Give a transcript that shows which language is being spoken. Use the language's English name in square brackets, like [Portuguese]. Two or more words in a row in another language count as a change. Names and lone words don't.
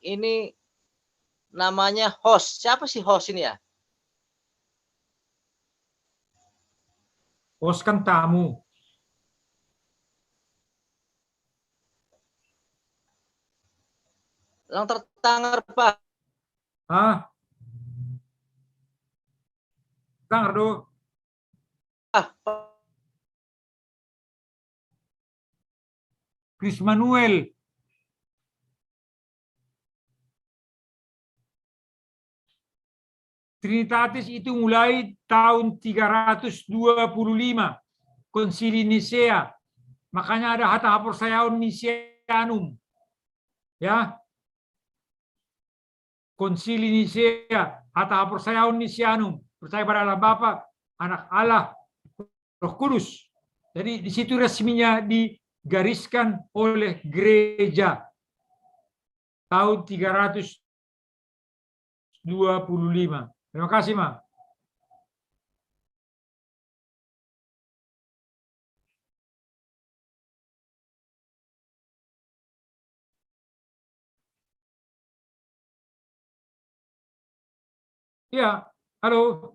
[Indonesian] Ini namanya host. Siapa sih host ini ya? Host kan tamu. [Batak Simalungun] Lang tertangar Pak. Hah? Tangar do. Krismanuel. [Indonesian] Trinitatis itu mulai tahun 325 Konsili Nisea. Makanya ada Hata Haporsayaun Niceanum. Ya. Konsili Nisea, Hata Haporsayaun Niceanum. Percaya pada Allah Bapa, Anak Allah, Roh Kudus. Jadi di situ resminya digariskan oleh gereja tahun 325. Terima kasih, Ma. Ya, halo.